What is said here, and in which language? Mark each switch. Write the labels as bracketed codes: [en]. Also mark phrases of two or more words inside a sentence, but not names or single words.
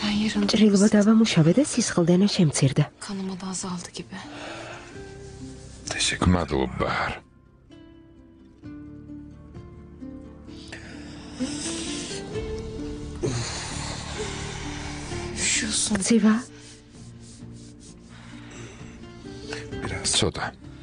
[ka] ჭრილობა დავამუშავე და სისხლდენა შემცირდა. [tr] Kanıma da azaldı gibi. [ka] მადლობა. [tr] Üşüyorsun. [ka] ცივა, ცოტა.